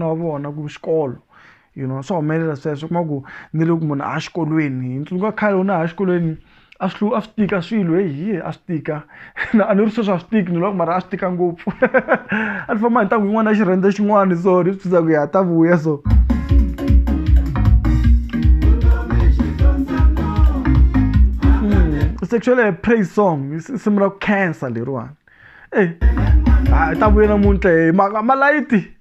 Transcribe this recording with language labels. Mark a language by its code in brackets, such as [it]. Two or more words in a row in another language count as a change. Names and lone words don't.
[ts] wa vona ku xikolo swa humelela sweswo kuma ku ni loko munhu a xikolweni ntsundzuka khale u na ha xikolweni a swi tika swilo a swi tika a ni ri sweswo a swi tiki ni loko mara a swi tika ngopfu a ni famba hi ntangu yin'wana ya xirhendze xin'wana so ni swi ku ya ta vuya so [en] it's actually a praise song [ts] risimu ra ku cancer leriwani ta vuya namuntlha malayiti